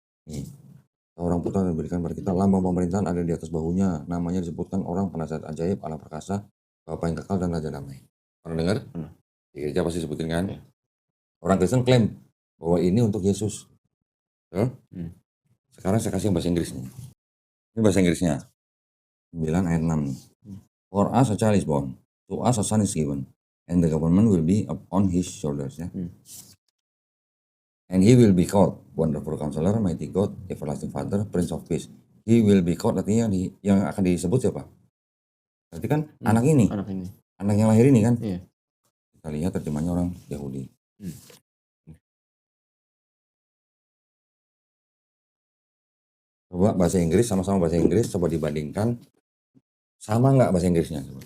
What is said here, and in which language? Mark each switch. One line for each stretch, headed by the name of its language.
Indonesian: Nih, seorang putra diberikan kepada kita, lambang pemerintahan ada di atas bahunya. Namanya disebutkan orang penasihat ajaib, Allah perkasa, Bapa yang kekal dan Raja damai. Pernah dengar? Di gereja pasti sebutin kan? Orang Kristen klaim bahwa ini untuk Yesus. Sekarang saya kasih bahasa Inggrisnya. Ini bahasa Inggrisnya. 9 ayat 6 nih.
English: For us a child is born, to us a son is given, and the government will be upon his shoulders. Ya. And he will be called Wonderful Counselor, Mighty God, Everlasting Father, Prince of Peace. He will be called,
Indonesian: artinya yang akan disebut siapa? Berarti kan anak ini. Anak yang lahir ini kan? Iya. Kita lihat terjemahnya orang Yahudi. Coba bahasa Inggris, sama-sama bahasa Inggris, coba dibandingkan. Sama nggak bahasa Inggrisnya?